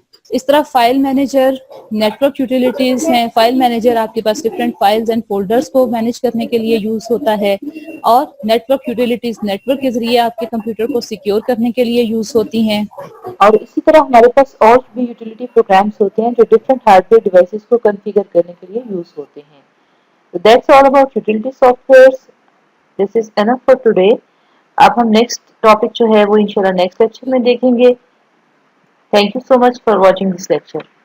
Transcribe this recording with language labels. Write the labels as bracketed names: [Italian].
[Hindi] इस तरह file manager, network utilities हैं. फाइल मैनेजर आपके पास डिफरेंट फाइल्स एंड फोल्डर्स को मैनेज करने के लिए यूज होता है. और नेटवर्क यूटिलिटीज नेटवर्क के जरिए आपके कंप्यूटर को सिक्योर करने के लिए यूज होती हैं. और इसी तरह हमारे पास और भी यूटिलिटी प्रोग्राम्स होते हैं जो डिफरेंट हार्डवेयर डिवाइसेस को कॉन्फ़िगर करने के लिए यूज होते हैं. [English] So that's all about utility softwares. This is enough for today. [Hindi] अब हम नेक्स्ट टॉपिक जो है वो इंशाल्लाह नेक्स्ट लेक्चर में देखेंगे. [English] Thank you so much for watching this lecture.